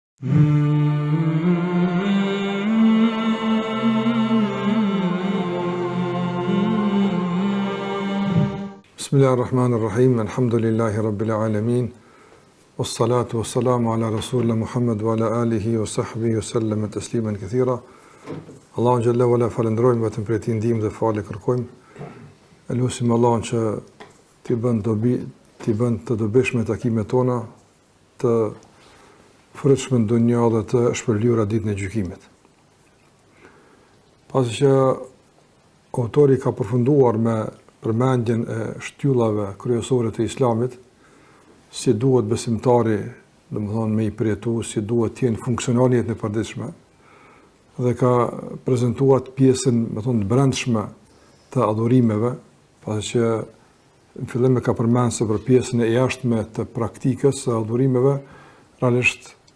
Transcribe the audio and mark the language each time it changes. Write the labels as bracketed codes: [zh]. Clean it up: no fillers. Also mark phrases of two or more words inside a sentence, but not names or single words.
[ar] بسم الله الرحمن الرحيم، الحمد لله رب العالمين، والصلاة والسلام على رسولنا محمد وعلى آله وصحبه وسلم تسليما كثيرا. [sq] Allahun [ar] جل وعلا [sq] falendrojmë vetëm për ti ndihmë dhe falë kërkojmë. Elusim Allahun që ti bën të dobishme takimet tona, të frytshme në dunjë dhe të shpërlyera ditën e gjykimit. Pasi që autori ka përfunduar me përmendjen e shtyllave kryesore të Islamit, si duhet besimtari, domethënë me i përjetu, si duhet të jenë funksionale jetën e përditshme, dhe ka prezantuar pjesën, domethënë, të brendshme të adhurimeve, pasi që në fillim e ka përmendur se për pjesën e jashtme të praktikës së adhurimeve, realisht